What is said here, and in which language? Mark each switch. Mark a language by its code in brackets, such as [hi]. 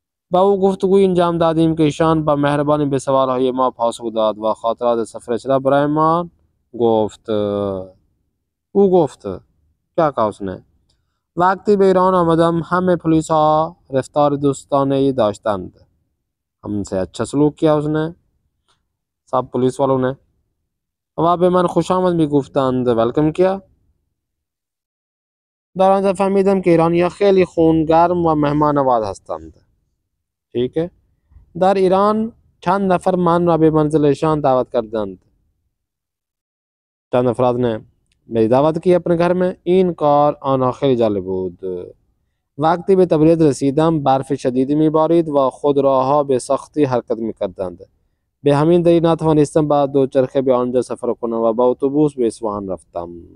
[fa] با او گفتگوی انجام دادیم که ایشان با مهربانی به سوالهای ما پاسخ داد و خاطرات سفرش را برای ما گفت. او گفت [ur] کیا کہا اس نے؟ [fa] وقتی به ایران آمدم همه پلیس ها رفتار دوستانه داشتند. [ur] ہم سے اچھا سلوک کیا اس نے، سب پولیس والوں نے. [fa] و به من خوش آمد می گفتند، [ur] ویلکم کیا. [fa] در آنجا فهمیدم که ایرانی‌ها خیلی خونگرم و مهمان نواز هستند. [ur] ٹھیک ہے. [fa] در ایران چند نفر من را به منزلشان دعوت کردند. [ur] چند افراد نے میری دعوت کی اپنے گھر میں. [fa] این کار آنها خیلی جالب بود. وقتی به تبریز رسیدم برف شدیدی میبارید و خودروها به سختی حرکت میکردند. به همین دلیل نتوانستم با دوچرخه به آنجا سفر کنم و با اتوبوس به اصفهان رفتم.